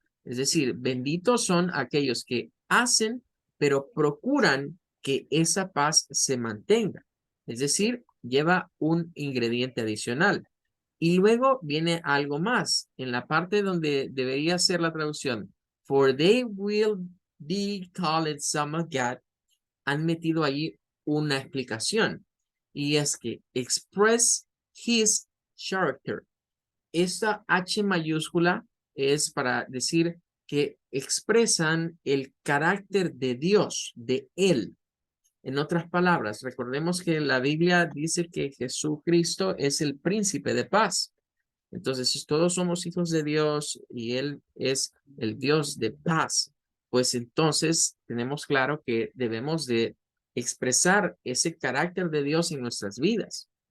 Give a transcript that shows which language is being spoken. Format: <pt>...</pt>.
<es>Es decir, benditos son aquellos que hacen, pero procuran que esa paz se mantenga. Es decir, lleva un ingrediente adicional. Y luego viene algo más, en la parte donde debería ser la traducción.</es> <en>For they will be called Son of God.</en> <es>Han metido ahí una explicación. Y es que</es> <en>express his character.</en> <es>Esta H mayúscula es para decir que expresan el carácter de Dios, de Él. En otras palabras, recordemos que la Biblia dice que Jesucristo es el príncipe de paz. Entonces, si todos somos hijos de Dios y Él es el Dios de paz, pues entonces tenemos claro que debemos de expresar ese carácter de Dios en nuestras vidas.</es>